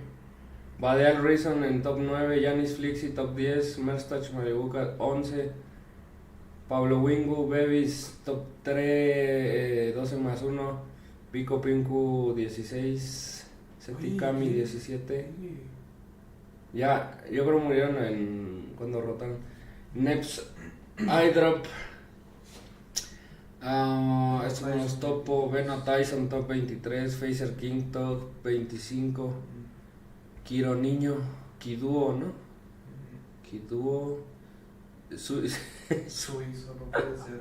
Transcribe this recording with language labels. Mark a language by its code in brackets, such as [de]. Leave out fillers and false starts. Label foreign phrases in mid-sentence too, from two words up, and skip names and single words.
[es] Badeal Rezon en top 9, Yanis Flixi top 10, Merstach Malibuca 11, Pablo Wingu, Bevis top 3, 12 más 1, Pico Pinku 16, Setikami 17. Ya, yo creo murieron cuando rotaron. Neps, iDrop, estos son los topo. Veno, Tayson top 23, Phaser King top 25, Kiro Niño, Kiduo, ¿no? Kiduo, Suizo, no puede ser.